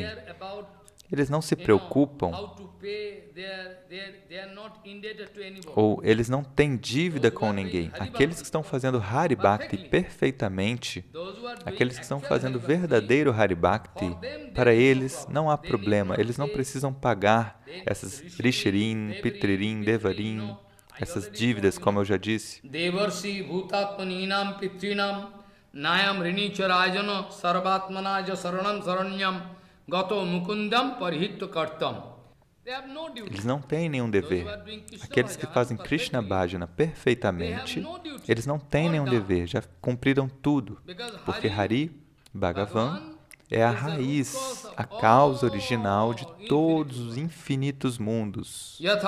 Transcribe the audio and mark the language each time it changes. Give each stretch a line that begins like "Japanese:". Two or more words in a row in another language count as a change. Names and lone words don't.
Portuguese: Eles não se preocupam, ou eles não têm dívida com ninguém. Aqueles que estão fazendo
Sanskrit: Hari Bhakti
Portuguese: perfeitamente, aqueles que estão fazendo verdadeiro
Sanskrit: Hari Bhakti,
Portuguese: para eles não há problema, eles não precisam pagar essas Rishirin, Pitririn, Devarin, essas dívidas, como eu já disse.
Sanskrit: Devarsi bhutatmaninam pitrinam nayam rinicha sarvatmanaja saranam saranyam gato mukundam parihitva kartam.
Portuguese: Eles não têm nenhum dever. Aqueles que fazem
Sanskrit: Krishna Bhajana
Portuguese: perfeitamente, eles não têm nenhum dever, já cumpriram tudo. Porque Hari Bhagavan é a raiz, a causa original de todos os infinitos mundos.